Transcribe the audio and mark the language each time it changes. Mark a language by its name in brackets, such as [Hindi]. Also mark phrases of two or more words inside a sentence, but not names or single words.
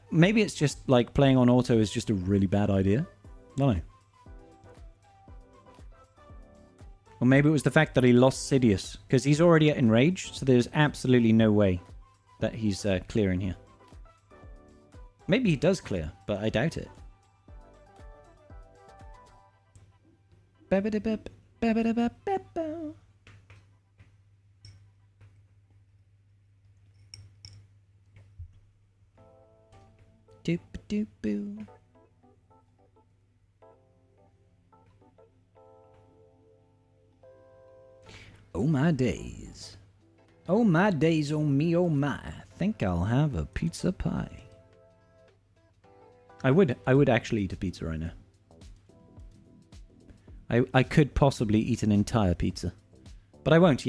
[English] Maybe it's just like playing on auto is just a really bad idea. I don't know. Or maybe it was the fact that he lost Sidious. Because he's already at enrage, so there's absolutely no way that he's clearing here. Maybe he does clear, but I doubt it. Ba-ba-da-bap, ba-ba-da-bap-ba-ba. Doop-a-doop-boo. Oh my days. Oh my days, oh me, oh my. Think I'll have a pizza pie. I would actually eat a pizza right now. I could possibly eat an entire pizza. But I won't.